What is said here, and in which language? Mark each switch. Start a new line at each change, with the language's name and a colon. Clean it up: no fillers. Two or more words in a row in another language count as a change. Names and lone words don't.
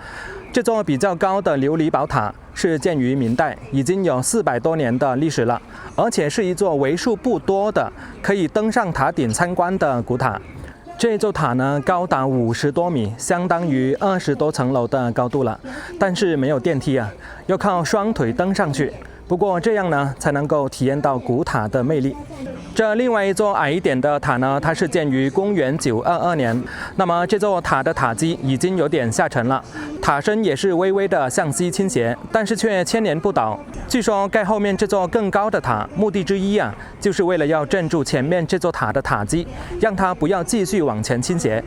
Chinese: 這座比較高的琉璃寶塔是建於明代，已經有400多年的歷史了，而且是一座為數不多的可以登上塔頂參觀的古塔。這座塔呢，高達50多米，相當於20多層樓的高度了，但是沒有電梯啊，要靠雙腿登上去。不過這樣呢，才能夠體驗到古塔的魅力。這另外一座矮一點的塔呢，它是建於公元922年。那麼這座塔的塔基已經有點下沉了，塔身也是微微的向西傾斜，但是卻千年不倒。據說蓋後面這座更高的塔，目的之一啊，就是為了要鎮住前面這座塔的塔基，讓它不要繼續往前傾斜。